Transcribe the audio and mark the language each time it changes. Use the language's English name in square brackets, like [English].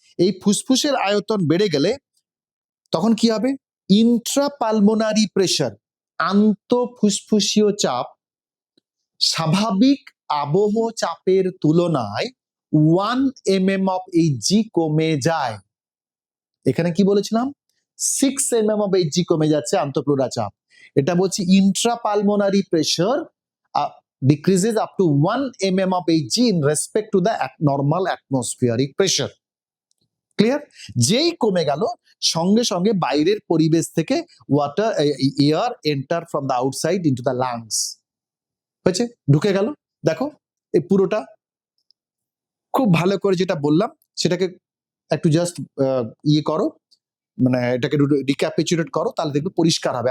[Bangla] এই ফুসফুসের আয়তন বেড়ে গেলে তখন কি হবে, ইন্ট্রাপালমোনারি প্রেশার, আন্তঃফুসফুসীয় চাপ স্বাভাবিক আবহ চাপের তুলনায় 1 mm of Hg কমে যায়। এখানে কি বলেছিলাম, 6 mm of Hg কমে যাচ্ছে আন্তঃপ্লুরা চাপ, এটা বলছি ইন্ট্রাপালমোনারি pressure [English] decreases up to 1 mm of Hg in respect to the normal atmospheric pressure। [Bangla] Clear? যেই কমে গেল সঙ্গে সঙ্গে বাইরের পরিবেশ থেকে [English] air enter from the outside into the lungs, [Bangla] হয়েছে, ঢুকে গেল। দেখো এই পুরোটা খুব ভালো করে যেটা বললাম সেটাকে একটু জাস্ট ইয়ে করো, মানে এটাকে রিক্যাপিচুলেট করো, তাহলে দেখবে পরিষ্কার হবে।